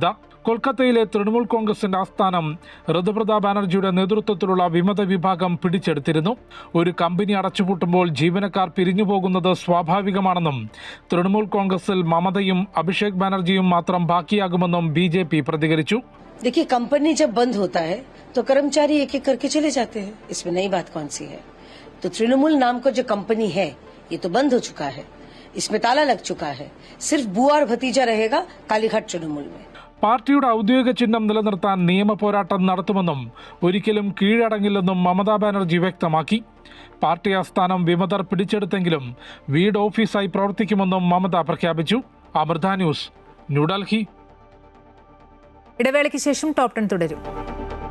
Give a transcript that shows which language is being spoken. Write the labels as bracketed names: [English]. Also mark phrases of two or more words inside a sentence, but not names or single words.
[Malayalam] കൊൽക്കത്തയിലെ തൃണമൂൽ കോൺഗ്രസിന്റെ ആസ്ഥാനം ഋതുപ്രതാ ബാനർജിയുടെ നേതൃത്വത്തിലുള്ള വിമത വിഭാഗം പിടിച്ചെടുത്തിരുന്നു. ഒരു കമ്പനി അടച്ചുപൂട്ടുമ്പോൾ ജീവനക്കാർ പിരിഞ്ഞുപോകുന്നത് സ്വാഭാവികമാണെന്നും തൃണമൂൽ കോൺഗ്രസിൽ മമതയും അഭിഷേക് ബാനർജിയും മാത്രം ബാക്കിയാകുമെന്നും BJP പ്രതികരിച്ചു. [Hindi] देखिए, कंपनी जब बंद होता है तो कर्मचारी एक एक करके चले जाते हैं. इसमें नई बात कौन सी है? तो तृणमूल नाम का जो कंपनी है ये तो बंद हो चुका है. इसमें ताला लग चुका है. सिर्फ बुआ और भतीजा रहेगा कालीघाट तृणमूल में. [Malayalam] പാർട്ടിയുടെ ഔദ്യോഗിക ചിഹ്നം നിലനിർത്താൻ നിയമ പോരാട്ടം നടത്തുമെന്നും ഒരിക്കലും കീഴടങ്ങില്ലെന്നും മമതാ ബാനർജി വ്യക്തമാക്കി. പാർട്ടി ആസ്ഥാനം വിമതർ പിടിച്ചെടുത്തെങ്കിലും വീട് ഓഫീസായി പ്രവർത്തിക്കുമെന്നും മമത പ്രഖ്യാപിച്ചു. അമൃത ന്യൂസ്, ന്യൂഡൽഹി. ഇടവേളയ്ക്ക് ശേഷം ടോപ് 10 തുടരും.